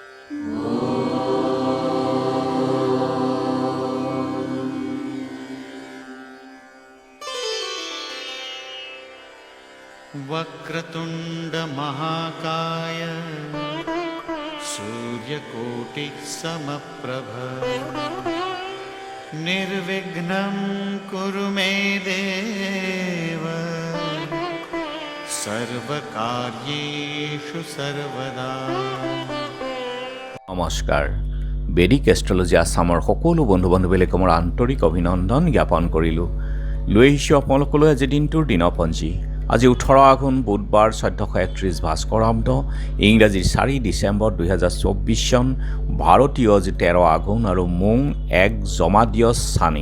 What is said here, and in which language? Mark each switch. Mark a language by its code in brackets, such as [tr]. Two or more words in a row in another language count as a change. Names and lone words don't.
[sa] वक्रतुंड महाकाय सूर्यकोटि समप्रभ निर्विघ्नं कुरु मे देव सर्वकार्येषु सर्वदा। [as] নমস্কাৰ। বেদিক এষ্ট্ৰলজি আছামৰ সকলো বন্ধু বান্ধৱীলৈ মোৰ আন্তৰিক অভিনন্দন জ্ঞাপন কৰিলোঁ। লৈ আহিছোঁ আপোনালোকলৈ আজি দিনটোৰ দিনপঞ্জী। আজি 18 আঘোণ বুধবাৰ 1431 ভাস্কৰাব্দ, ইংৰাজী 4 ডিচেম্বৰ 2024 চন, ভাৰতীয় আজি 13 আঘোণ আৰু মোং 1 জমাদিয়ছ চানি।